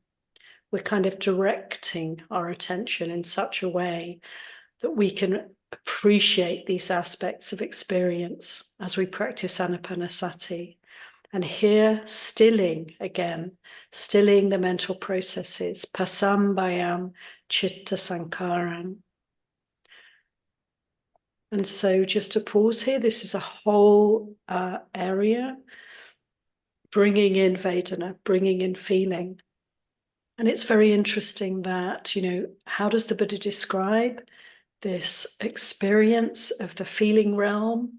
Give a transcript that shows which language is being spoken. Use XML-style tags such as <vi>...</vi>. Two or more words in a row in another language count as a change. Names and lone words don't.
<en>We're kind of directing our attention in such a way that we can appreciate these aspects of experience as we practice Anapanasati. And here, stilling again, stilling the mental processes,</en> <pi>pasambayam chitta sankaram.</pi> <en>And so just to pause here, this is a whole area, bringing in Vedana, bringing in feeling. And it's very interesting that, you know, how does the Buddha describe this experience of the feeling realm?</en>